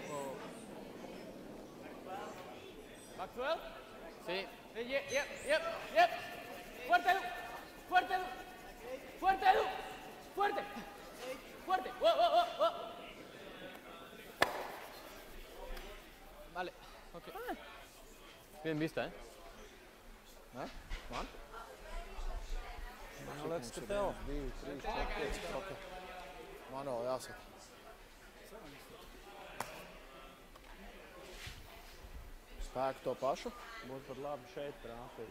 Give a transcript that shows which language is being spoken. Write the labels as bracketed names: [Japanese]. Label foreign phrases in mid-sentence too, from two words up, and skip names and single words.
[Spanish] ¿Back 12? Sí. Yep. Fuerte, Edu. Fuerte, Edu. Fuerte, Edu. Fuerte. Fuerte. Wow. Vale. Ok. Bien vista, ¿eh? [Latvian] Man? Nu, liks, ka tev. 2, 3, 4, 5. Ok. Man vēl jāsaka. Spēku to pašu? Būtu pat labi šeit trāpīt.